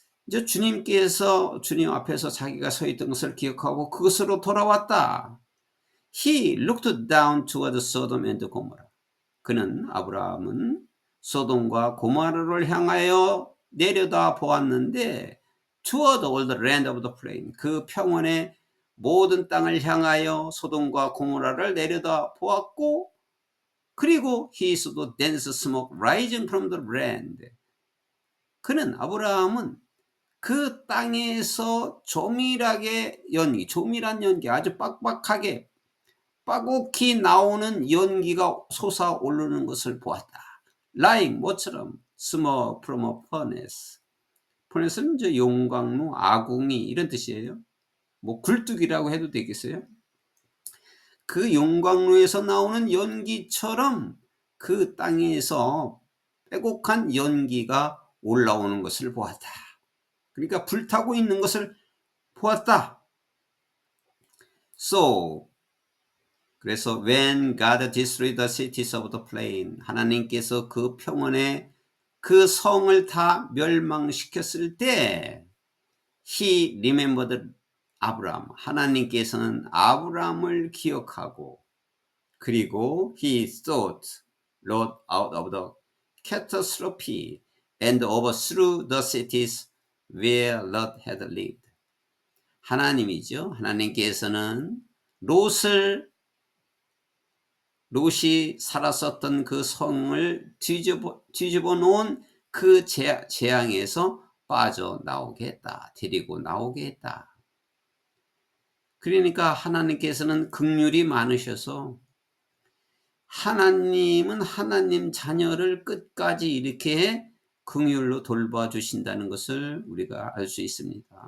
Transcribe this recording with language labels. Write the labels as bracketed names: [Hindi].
[Korean] 이제 주님 앞에서 자기가 서 있던 것을 기억하고 그것으로 돌아왔다. [English] He looked down toward Sodom and Gomorrah. [Korean] 그는 아브라함은 소돔과 고모라를 향하여 내려다 보았는데 [English] toward all the land of the plain. [Korean] 그 평원의 모든 땅을 향하여 소돔과 고모라를 내려다 보았고 그리고 [English] he saw the dense smoke rising from the land. [Korean] 그는 아브라함은 그 땅에서 조밀한 연기, 아주 빡빡하게 빠곡히 나오는 연기가 솟아오르는 것을 보았다. [English] Like 뭐처럼 smoke from a furnace. [Korean] furnace는 이제 용광로, 아궁이 이런 뜻이에요. 뭐 굴뚝이라고 해도 되겠어요? 그 용광로에서 나오는 연기처럼 그 땅에서 빼곡한 연기가 올라오는 것을 보았다. 그러니까 불타고 있는 것을 보았다. [English] So 그래서 when God destroyed the cities of the plain, [Korean] 하나님께서 그 평원에 그 성을 다 멸망시켰을 때 [English] he remembered 아브람, [Korean] 하나님께서는 아브람을 기억하고 그리고 [English] he thought Lot out of the catastrophe and overthrew the cities where Lot had lived. [Korean] 하나님이죠. 하나님께서는 롯이 살았었던 그 성을 뒤집어 놓은 그 재앙에서 빠져나오게 했다. 데리고 나오게 했다. 그러니까 하나님께서는 긍휼이 많으셔서 하나님은 하나님 자녀를 끝까지 이렇게 긍휼로 돌봐주신다는 것을 우리가 알 수 있습니다.